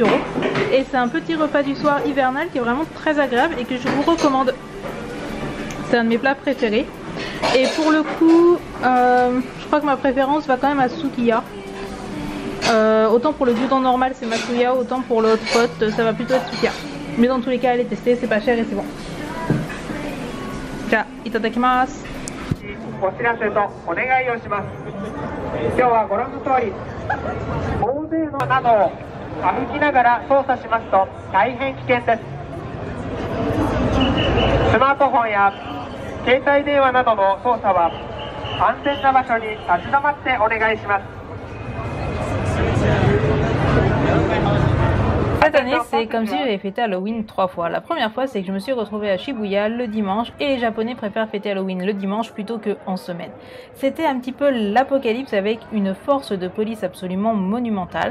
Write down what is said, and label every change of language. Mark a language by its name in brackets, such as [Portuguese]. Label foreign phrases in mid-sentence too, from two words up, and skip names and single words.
[French] Et c'est un petit repas du soir hivernal qui est vraiment très agréable et que je vous recommande. C'est un de mes plats préférés. Et pour le coup, je crois que ma préférence va quand même à Sukiya. Autant pour le gyudon normal c'est Matsuya, autant pour le hot pot ça va plutôt être Sukiya. Mais dans tous les cas, allez tester, c'est pas cher et c'est bon. [Japanese] じゃ、いただきます. お知らせとお願いをします。今日はご覧の通り、大勢のなどを歩きながら操作しますと大変危険です。スマートフォンや携帯電話などの操作は安全な場所に立ち止まってお願いします。 [French] Cette année, c'est comme si j'avais fêté Halloween 3 fois. La première fois, c'est que je me suis retrouvée à Shibuya le dimanche et les Japonais préfèrent fêter Halloween le dimanche plutôt qu'en semaine. C'était un petit peu l'apocalypse avec une force de police absolument monumentale.